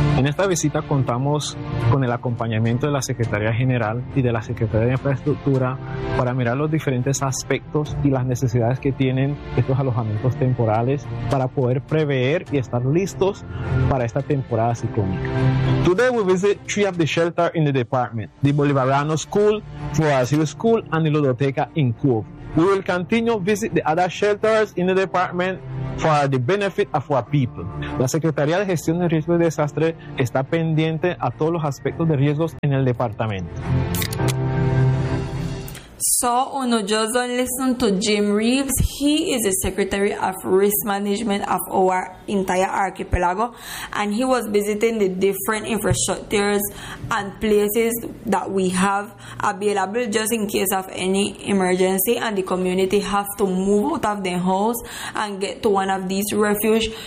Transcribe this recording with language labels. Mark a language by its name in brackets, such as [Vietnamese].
[Spanish] En esta visita contamos con el acompañamiento de la Secretaría General y de la Secretaría de Infraestructura para mirar los diferentes aspectos y las necesidades que tienen estos alojamientos temporales para poder prever y estar listos para esta temporada ciclónica. [English] Today we visit three of the shelters in the department: the Bolivariano School, Brazil School, and the Ludoteca in Cove. We will continue visit the other shelters in the department for the benefit of our people. [Spanish] La Secretaría de Gestión de Riesgos y Desastres está pendiente a todos los aspectos de riesgos en el departamento. [English] So, uno just don't listen to Jim Reeves. He is the Secretary of Risk Management of our entire archipelago, and he was visiting the different infrastructures and places that we have available just in case of any emergency and the community have to move out of their homes and get to one of these refuges.